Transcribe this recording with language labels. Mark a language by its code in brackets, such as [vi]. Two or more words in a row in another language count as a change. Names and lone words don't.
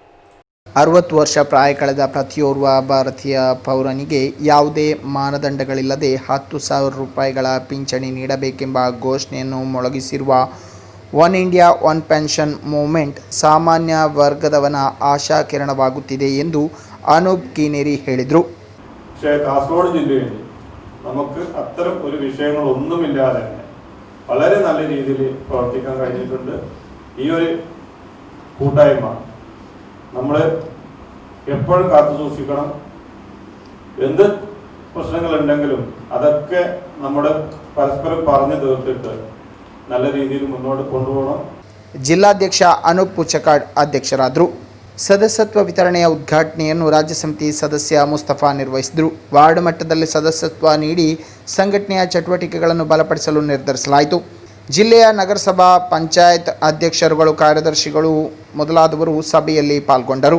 [kn] 60 ವರ್ಷ ಪ್ರಾಯ ಕಳೆದ ಪ್ರತಿಯೋರ್ವ ಭಾರತೀಯ ಪೌರನಿಗೆ ಯಾವುದೇ ಮಾನದಂಡಗಳಿಲ್ಲದೆ 10,000 ರೂಪಾಯಿಗಳ ಪಿಂಚಣಿ ನೀಡಬೇಕೆಂಬ ಘೋಷಣೆಯನ್ನು ಮೊಳಗಿಸಿರುವ ಒನ್ ಇಂಡಿಯಾ ಒನ್ ಪೆನ್ಷನ್ ಮೂವ್ಮೆಂಟ್ ಸಾಮಾನ್ಯ ವರ್ಗದವನ ಆಶಾಕಿರಣವಾಗುತ್ತಿದೆ ಎಂದು ಅನೂಪ್ ಕೀನೇರಿ ಹೇಳಿದರು. [ml] പക്ഷേ കാസർഗോഡ് ജില്ലയിൽ നമുക്ക് അത്തരം ഒരു വിഷയങ്ങളൊന്നുമില്ലാതെ വളരെ നല്ല രീതിയിൽ പ്രവർത്തിക്കാൻ കഴിഞ്ഞിട്ടുണ്ട്. ഈ ഒരു കൂട്ടായ്മ നമ്മൾ എപ്പോഴും കാത്തു സൂക്ഷിക്കണം. എന്ത് പ്രശ്നങ്ങളുണ്ടെങ്കിലും അതൊക്കെ നമ്മുടെ പരസ്പരം പറഞ്ഞു തീർത്തിട്ട് നല്ല രീതിയിൽ മുന്നോട്ട് കൊണ്ടുപോകണം. [kn] ಜಿಲ್ಲಾಧ್ಯಕ್ಷ ಅನೂಪ್ ಪುಚ್ಚಕಾಡ್ ಅಧ್ಯಕ್ಷರಾದರು. ಸದಸ್ಯತ್ವ ವಿತರಣೆಯ ಉದ್ಘಾಟನೆಯನ್ನು ರಾಜ್ಯ ಸಮಿತಿ ಸದಸ್ಯ ಮುಸ್ತಫಾ ನಿರ್ವಹಿಸಿದರು. ವಾರ್ಡ್ ಮಟ್ಟದಲ್ಲಿ ಸದಸ್ಯತ್ವ ನೀಡಿ ಸಂಘಟನೆಯ ಚಟುವಟಿಕೆಗಳನ್ನು ಬಲಪಡಿಸಲು ನಿರ್ಧರಿಸಲಾಯಿತು. ಜಿಲ್ಲೆಯ ನಗರಸಭಾ ಪಂಚಾಯತ್ ಅಧ್ಯಕ್ಷರುಗಳು, ಕಾರ್ಯದರ್ಶಿಗಳು ಮೊದಲಾದವರು ಸಭೆಯಲ್ಲಿ ಪಾಲ್ಗೊಂಡರು.